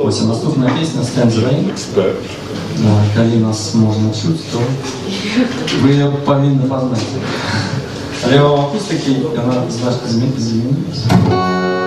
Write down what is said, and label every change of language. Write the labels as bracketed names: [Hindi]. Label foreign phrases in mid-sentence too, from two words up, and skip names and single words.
[Belarusian] спадабалася. Наступная песня «Tangerine». Калі нас можна чуць, то вы ее павінны пазнаць. Але ў акустыкі яна значна змянілася.